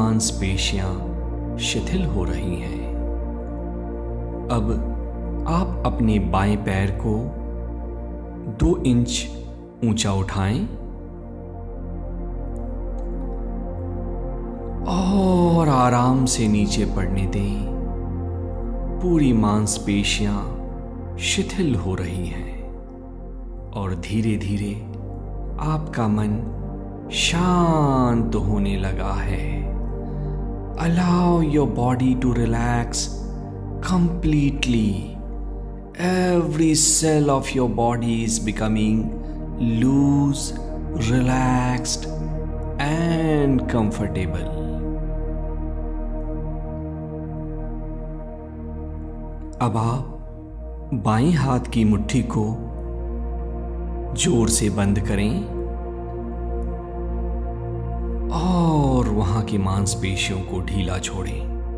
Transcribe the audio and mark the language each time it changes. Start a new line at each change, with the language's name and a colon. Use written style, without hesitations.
Hindi: मांसपेशियां शिथिल हो रही हैं। अब आप अपने बाएं पैर को 2 इंच ऊंचा उठाएं और आराम से नीचे पड़ने दें। पूरी मांसपेशियां शिथिल हो रही हैं और धीरे धीरे आपका मन शांत होने लगा है।
English: Allow your body to relax completely. Every cell of your body is becoming loose, relaxed and comfortable.
Hindi: अब आप बाएं हाथ की मुट्ठी को जोर से बंद करें और वहां की मांसपेशियों को ढीला छोड़ें।